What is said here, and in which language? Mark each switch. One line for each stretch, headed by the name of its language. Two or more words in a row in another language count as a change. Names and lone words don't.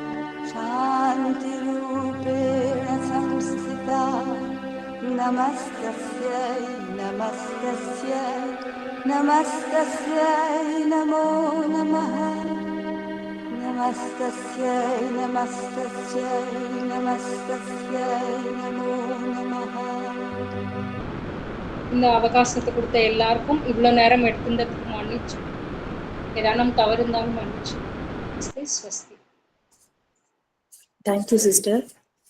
Sanskrit: शान्तिरूपेण संस्थिता नमस्तस्यै नमस्तस्यै नमस्तस्यै नमो नमः नमस्तस्यै नमस्तस्यै नमस्तस्यै नमो नमः
Tamil: இந்த அவகாசத்தை கொடுத்த எல்லாருக்கும் இவ்வளோ நேரம் எடுத்துருந்ததுக்கு மன்னிச்சு, ஏதானும் தவறு இருந்தாலும் மன்னிச்சு. ஸ்வஸ்தி.
English: Thank you, sister.